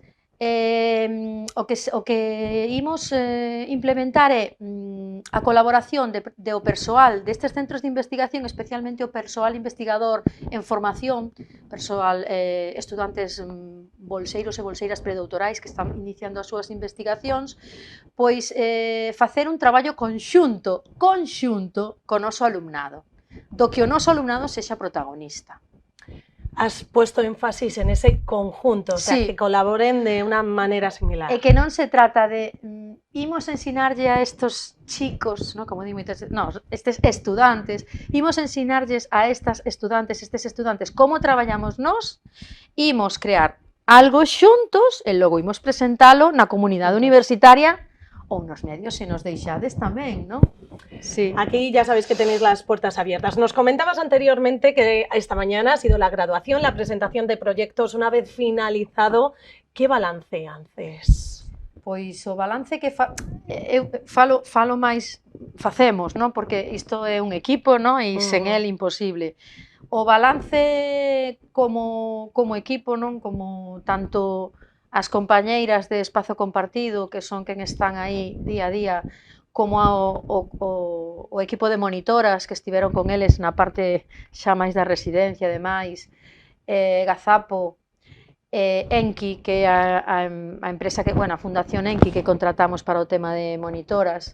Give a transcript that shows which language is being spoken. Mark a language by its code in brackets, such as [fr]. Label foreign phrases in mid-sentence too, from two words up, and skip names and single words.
[gl] O que imos implementar é a colaboración do persoal destes centros de investigación, especialmente o persoal investigador en formación, persoal estudantes bolseiros e bolseiras predoutorais que están iniciando as súas investigacións, pois facer un traballo conxunto co noso alumnado, do que o noso alumnado sexa protagonista. [es] Has puesto énfasis en ese conjunto, o sea, que colaboren de una manera similar. [gl] E que non se trata de imos ensinarlle a [es] estos chicos, [gl] ¿no? Como digo, estes estudantes, imos ensinarlles a estes estudantes como traballamos nós, imos crear algo xuntos e logo imos presentalo na comunidade universitaria ou nos medios se nos deixades tamén, non? [es] Sí. Aquí ya sabéis que tenéis las puertas abiertas. Nos comentabas anteriormente que esta mañana ha sido la graduación, la presentación de proyectos. Una vez finalizado, ¿qué balance haces? [gl] Pois o balance que eu falo máis facemos, non? Porque isto é un equipo, non? E sen el imposible. O balance como equipo, non? Como tanto as compañeiras de Espazo Compartido, que son quen están aí día a día, como o equipo de monitoras que estiveron con eles na parte xa máis da residencia, ademais, Gazapo, Enki, que é a empresa que, bueno, a Fundación Enki que contratamos para o tema de monitoras.